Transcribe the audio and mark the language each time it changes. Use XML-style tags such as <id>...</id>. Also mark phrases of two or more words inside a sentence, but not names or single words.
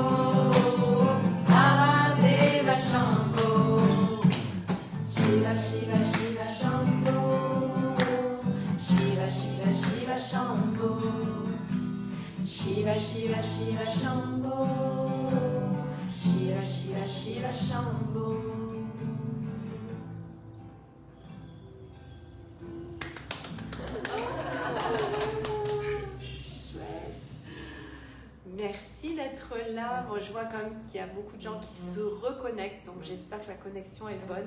<fr>Mahadeva Shambho. Shiva Shiva Shiva Shambho. Shiva Shiva Shiva Shambho. Shiva Shiva Shiva Shambho. Shiva Shiva Shiva Shambho. Merci d'être là. Bon, je vois quand même qu'il y a beaucoup de gens qui se reconnectent, donc j'espère que la connexion est bonne.</fr>